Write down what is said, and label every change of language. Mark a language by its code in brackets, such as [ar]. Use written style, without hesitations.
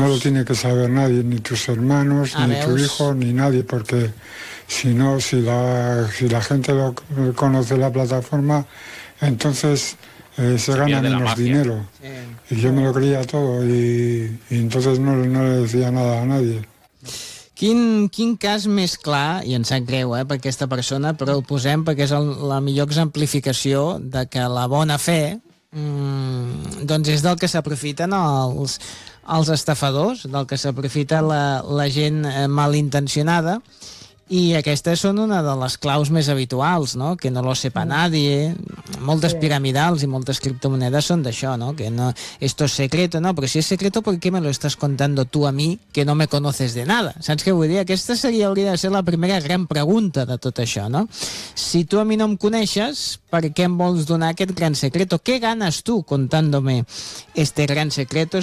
[es] No lo tiene que saber nadie, ni tus hermanos, a ni veus. Tu hijo, ni nadie, porque si no, si la gente lo conoce la plataforma, entonces se gana menos dinero. Sí. Y yo me lo creía todo y entonces no le decía nada a nadie. [ca] Quin cas més clar, i em sap greu per aquesta persona, però ho posem perquè és la millor exemplificació de que la bona fe doncs és del que s'aprofiten els estafadors, del que s'aprofita la gent malintencionada, i aquestes són una de les claus més habituals, no? [es] Que no lo sepa nadie, [ca] moltes piramidals i moltes criptomonedes són d'això, no? [es] Que no, esto es secreto, no? Però si es secreto, ¿por qué me lo estás contando tú a mí que no me conoces de nada? [ca] Saps què vull dir? Aquesta seria, hauria de ser la primera gran pregunta de tot això, no? Si tu a mi no em coneixes, ¿per què em vols donar aquest gran secreto? [es] ¿Qué ganas tú contándome este gran secreto?